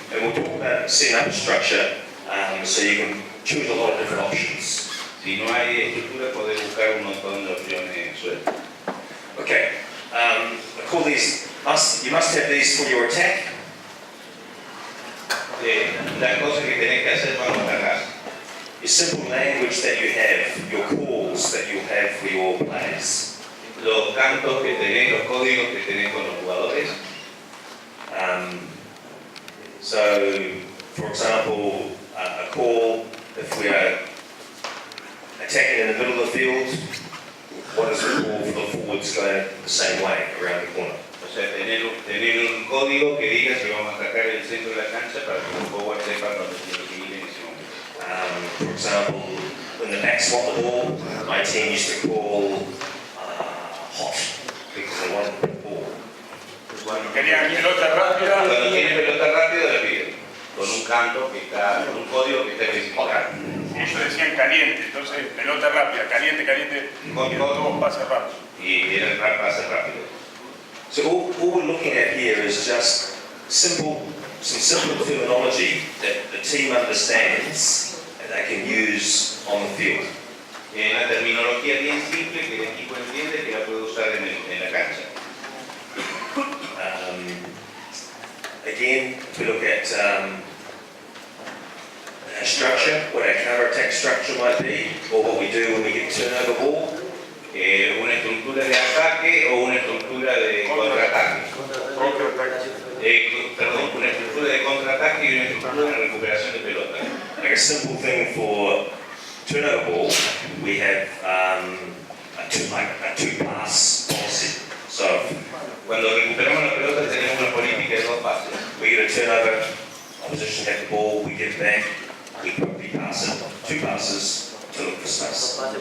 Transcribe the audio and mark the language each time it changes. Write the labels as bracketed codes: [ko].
[en] And we'll talk about setting up a structure so you can choose a lot of different options. [es] Si no hay estructura, podés buscar un montón de opciones sueltas. [en] Okay, I call these, you must have these for your attack. [es] Las cosas que tenés que hacer cuando atacás. [en] Your simple language that you have, your calls that you have for your players. [es] Los cantos que tenés, los códigos que tenés con los jugadores. [en] So, for example, a call, if we are attacking in the middle of the field, what is the call for the forwards going the same way around the corner? [es] O sea, tener un código que diga si vamos a atacar el centro de la cancha para que los forwards sepan dónde tienen que ir en ese momento. [en] For example, when the backs want the ball, my team used to call hot because they wanted the ball. [es] Cuando querían pelota rápida. Cuando tienen pelota rápida, le piden con un canto que está, con un código que está especificado. Ellos decían caliente, entonces pelota rápida, caliente, caliente, y todo pasa rápido. Y era el pase rápido. [en] So all we're looking at here is just some simple terminology that the team understands and they can use on the field. [es] Una terminología bien simple que el equipo entiende que la puede usar en la cancha. [en] Again, if we look at our structure, what our counter-attack structure might be, or what we do when we get turnover ball. [es] Una estructura de ataque o una estructura de contraataque. Perdón, una estructura de contraataque y una estructura de recuperación de pelota. [en] Like a simple thing for turnover ball, we have a two-pass policy. So [es] cuando recuperamos la pelota tenemos una política de 2 pases. [en] we get a turnover, opposition have the ball, we get back, we quickly pass it, 2 passes to look for space.